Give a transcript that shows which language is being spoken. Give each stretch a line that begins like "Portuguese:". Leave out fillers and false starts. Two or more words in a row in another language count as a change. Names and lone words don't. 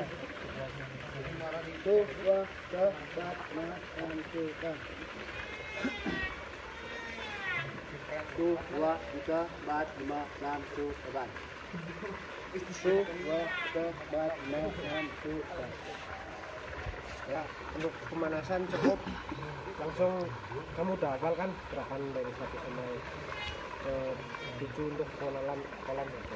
Indonesian: Satu, dua, tiga, empat, lima, enam, tujuh, delapan. Satu, dua, tiga, empat, lima, enam, tujuh, delapan. Satu, dua, tiga, empat, lima, enam, tujuh, delapan. Ya, untuk pemanasan cukup langsung kamu udah hafal kan gerakan dari 1 sampai 7 untuk pengenalan kolam ya.